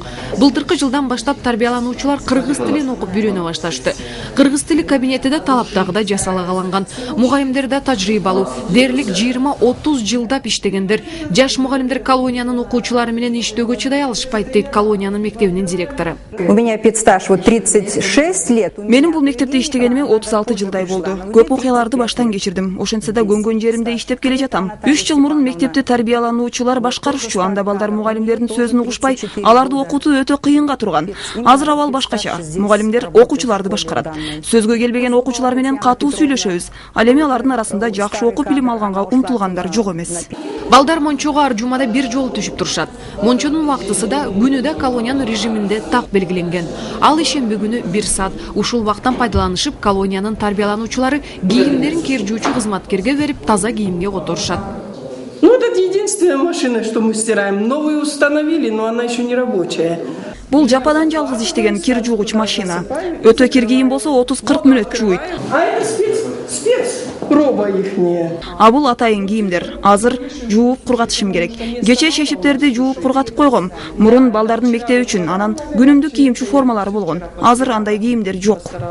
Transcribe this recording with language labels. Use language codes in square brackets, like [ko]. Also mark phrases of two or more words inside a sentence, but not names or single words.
[ky] Былтыркы жылдан баштап тарбиялануучулар кыргыз тилин окуп үйрөнө башташты. Кыргыз тили кабинетиде талаптагыдай жасала калынган. Мугалимдер да тажрыйбалуу, дээрлик 20-30 жылдап иштегендер. Жаш мугалимдер колониянын окуучулары менен иштөөгө чыдай алышпайт, дейт колониянын мектебинин директору. [ru] У меня педстаж вот 36 лет. [ky] Менин бул мектепте иштегениме 36 жылдай болду. Көп окуяларды баштан кечирдим. Ошентсе да көнгөн жеримде иштеп келе жатам. 3 жыл мурун мектепти тарбиялануучулар башкарышчу, анда балдар мугалимдердин сөзүн угушпай, аларды окутуу өтө кыйынга турган. Азыр абал башкача. Мугалимдер окуучуларды башкарат. Сөзгө келбеген окуучулар менен катуу сүйлөшөбүз. Ал эми алардын арасында жакшы окуп билим алганга умтулгандар жок эмес. Балдар Мончого ар жумада бир жолу түшүп турушат. Мончонун убактысы да күнү да колониянын режиминде так белгиленген. Ал ишемби күнү 1 саат. Ушул убакыттан пайдаланышып, колониянын тарбиялануучулары кийимдерин киржүүчү кызматкерге берип, таза кийимге которушат. [ru] Ну, это единственная машина, что мы стираем. Новую установили, но она еще не рабочая. [ky] Бул жападан жалгыз иштеген кир жуугуч машина. Өтө кир кийим болсо 30-40 мүнөт жууйт. [ru] А это спец роба ихняя. [ky] А бул атайын кийимдер. Азыр жууп кургатышым керек. Кече шешиптерди жууп кургатып койгом. Мурун балдардын мектеби үчүн, анан күнүмдүк кийимчи формалары болгон. Азыр андай кийимдер жок.